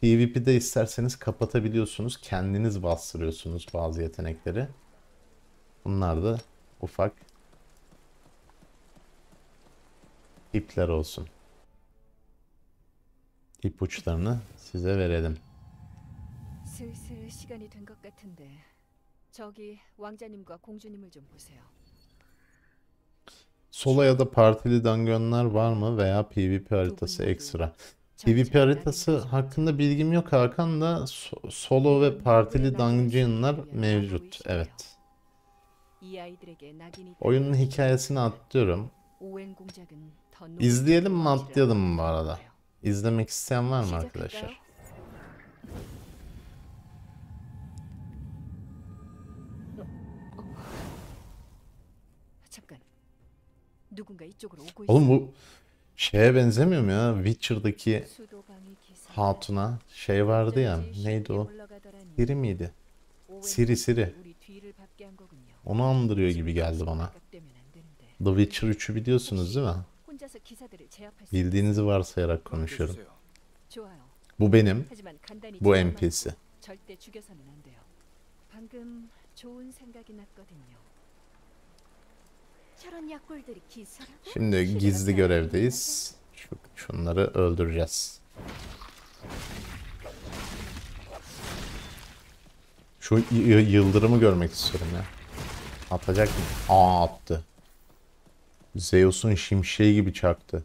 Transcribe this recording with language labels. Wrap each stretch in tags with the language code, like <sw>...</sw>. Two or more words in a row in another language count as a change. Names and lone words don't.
<tr>PvP'de isterseniz kapatabiliyorsunuz. Kendiniz bastırıyorsunuz bazı yetenekleri. Bunlar da ufak ipler olsun. İpuçlarını size verelim.</tr> <ko>슬슬 시간이 된 것 같은데 저기 왕자님과 공주님을 좀 보세요.</ko> <tr>Solo ya da partili dungeonlar var mı veya PvP haritası ekstra? PvP haritası hakkında bilgim yok Hakan da solo ve partili dungeonlar mevcut. Evet.</tr> <ko>이 아이들에게 낙인이</ko> <tr>Oyunun hikayesini atlıyorum.</tr> <ko>오웬 공작은 더</ko> <tr>İzleyelim mi</tr> <ko>높은</ko> <tr>atlayalım mı bu</tr> <ko>위치를</ko> <tr>arada?</tr> <ko>거예요.</ko> <tr>İzlemek isteyen var mı</tr> <ko>시작할까요?</ko> <tr>arkadaşlar?</tr> <ko>잠깐. 누군가 이쪽으로 오고</ko> <tr>Oğlum</tr> <ko>있어.</ko> <tr>bu şeye benzemiyor mu ya? Witcher'daki</tr> <ko>수도방위 기사.</ko> <tr>hatuna şey vardı ya.</tr> <ko>어쩐지</ko> <tr>Neydi</tr> <ko>쉽게</ko> <tr>o?</tr> <ko>물러가더라니.</ko> <tr>Siri miydi?</tr> <ko>오웬</ko> <tr>Siri, Siri.</tr> <ko>공작이 우리 뒤를 밟게 한 거군요.</ko> <tr>Onu andırıyor gibi geldi bana.</tr> <ko>깜깜되면 안 되는데.</ko> <tr>The Witcher 3'ü biliyorsunuz değil mi?</tr> <ko>혼자서 기사들을 제압할 수</ko> <tr>Bildiğinizi varsayarak konuşuyorum.</tr> <ko>좋아요.</ko> <tr>Bu benim,</tr> <ko>하지만 간단히</ko> <tr>bu</tr> <ko>잡아만</ko> <tr>NPC.</tr> <ko>절대 죽여서는 안 돼요. 방금 좋은 생각이 났거든요. 저런 약골들이 기사라고?</ko> <tr>Şimdi gizli görevdeyiz. Şunları öldüreceğiz. Şu yıldırımı görmek istiyorum ya. Atacak mı? Aa, attı. Zeus'un şimşeği gibi çaktı.</tr>